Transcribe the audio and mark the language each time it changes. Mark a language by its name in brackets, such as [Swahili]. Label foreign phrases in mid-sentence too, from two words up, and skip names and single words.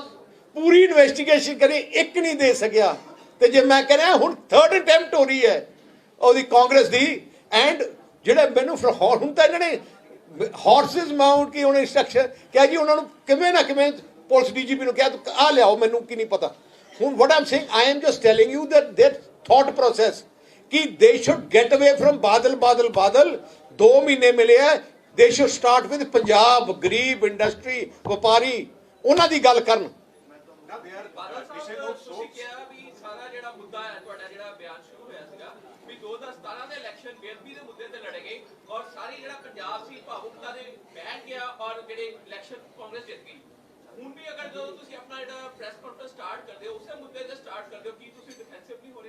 [Punjabi] ਪੂਰੀ ਇਨਵੈਸਟੀਗੇਸ਼ਨ ਕਰੀ ਇੱਕ ਨਹੀਂ ਦੇ ਸਕਿਆ ਤੇ ਜੇ ਮੈਂ ਕਹਿੰਦਾ ਹੁਣ 3rd ਅਟੈਂਪਟ ਹੋ ਰਹੀ ਹੈ ਉਹਦੀ ਕਾਂਗਰਸ ਦੀ ਐਂਡ ਜਿਹੜੇ ਮੈਨੂੰ ਫਿਰ ਹੁਣ ਤਾਂ ਇਹਨਾਂ ਨੇ ਹਾਰਸਸ ਮਾਊਂਟ ਕੀ ਉਹਨੇ ਇੰਸਟਰਕਸ਼ਨ ਕਿਹਾ ਜੀ ਉਹਨਾਂ ਨੂੰ ਕਿਵੇਂ ਨਾ ਕਿਵੇਂ ਪੁਲਿਸ DGP ਨੂੰ ਕਿਹਾ ਤੂੰ ਆ ਲਿਆਓ ਮੈਨੂੰ ਕੀ ਨਹੀਂ ਪਤਾ ਹੁਣ [English] what I'm saying I am just telling you that their thought process [Punjabi] ਕਿ [English] they should get away from [Punjabi] ਬਾਦਲ 2 ਮਹੀਨੇ ਮਿਲੇ ਹੈ [English] they should start with [Punjabi] ਪੰਜਾਬ ਗਰੀਬ ਇੰਡਸਟਰੀ ਵਪਾਰੀ ਉਹਨਾਂ ਦੀ ਗੱਲ ਕਰਨ ਤੁਸੀਂ ਕਿਹਾ ਵੀ ਸਾਰਾ ਜਿਹੜਾ ਮੁੱਦਾ ਹੈ ਤੁਹਾਡਾ ਜਿਹੜਾ ਬਿਆਨ ਸ਼ੁਰੂ ਹੋਇਆ ਸੀਗਾ ਵੀ 2017 ਦੇ ਇਲੈਕਸ਼ਨ ਬੇਅਦਬੀ ਦੇ ਮੁੱਦੇ ਤੇ ਲੜੇ ਗਏ ਔਰ ਸਾਰੀ ਜਿਹੜਾ ਪੰਜਾਬ ਸੀ ਭਾਵੁਕਤਾ ਦੇ ਬੈਠ ਗਿਆ ਔਰ ਜਿਹੜੇ ਇਲੈਕਸ਼ਨ ਕਾਂਗਰਸ ਜਿੱਤ ਗਈ ਹੁਣ ਵੀ ਅਗਰ ਜਦੋਂ ਤੁਸੀਂ ਆਪਣਾ ਜਿਹੜਾ [English] press conference [Punjabi] ਸਟਾਰਟ ਕਰਦੇ ਹੋ ਉਸੇ ਮੁੱਦੇ ਤੇ ਸਟਾਰਟ ਕਰਦੇ ਹੋ ਕੀ ਤੁਸੀਂ ਡਿਫੈਂਸਿਵ ਨਹੀਂ ਹੋ ਰਹੇ